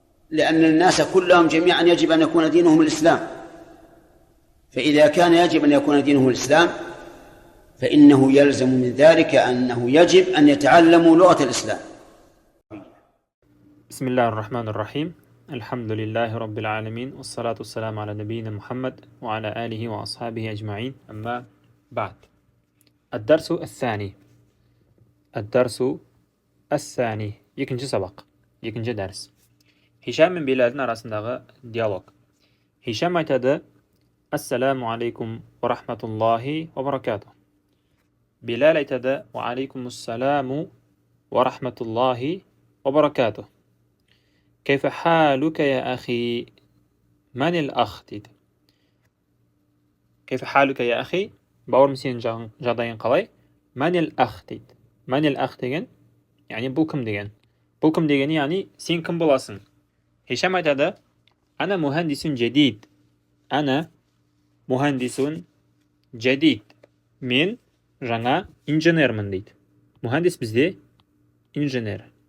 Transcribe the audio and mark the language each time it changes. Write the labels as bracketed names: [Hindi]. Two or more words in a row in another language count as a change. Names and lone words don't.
[Arabic] لأن الناس كلهم جميعا يجب أن يكون دينهم الإسلام، فإذا كان يجب أن يكون دينه الإسلام فإنه يلزم من ذلك أنه يجب أن يتعلموا لغة الإسلام. بسم الله الرحمن الرحيم. الحمد لله رب العالمين، والصلاة والسلام على نبينا محمد وعلى آله وأصحابه أجمعين، أما بعد. الدرس الثاني. [Kazakh] Екінші сабақ, екінші дәріс. Хишам мен Белалдің арасындағы диалог. Хишам айтады: [Arabic] السلام عليكم ورحمة الله وبركاته. Белал айтады: وعليكم السلام ورحمة الله وبركاته. كيف حالك يا أخي؟ من الأخ дейді. كيف حالك يا أخي؟ [Kazakh] бауырым, сенің жағдайың қалай? [Arabic] من الأخ [Kazakh] дейді. [Arabic] من الأخ [Kazakh] деген, яғни бұл кім деген. Бұл кім дегені, яғни сен кім боласың? Хишам айтады: [Arabic] أنا مهندس جديد. أنا مهندس جديد. [Kazakh] Мен жаңа инженермін дейді. Мухандис бізде инженер.